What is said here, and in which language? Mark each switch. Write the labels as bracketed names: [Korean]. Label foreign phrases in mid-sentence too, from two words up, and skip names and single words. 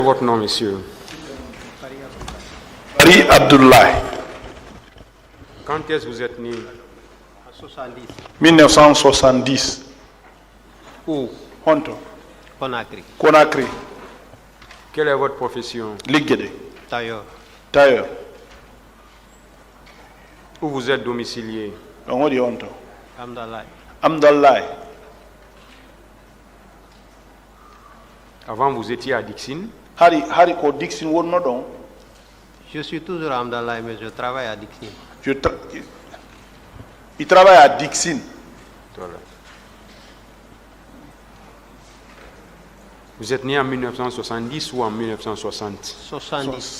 [French] Votre nom, monsieur? Paris Abdoulaye. Quand est-ce que vous êtes né? 70. 1970. Où? [Fula] Honto. [French] Conakry. Conakry. Quelle est votre profession? [Fula] Ligede. [French] Tailleur. Tailleur. Où vous êtes domicilié? On dit Honto. Amdallah. Amdallah. Avant, vous étiez à Dixine? [Fula] Hari ko Dixon wonno don. [French] Je suis toujours à Amdallah, mais je travaille à Dixie. Il travaille à Dixon. Voilà. Vous êtes né en 1970 ou en 1960? 70.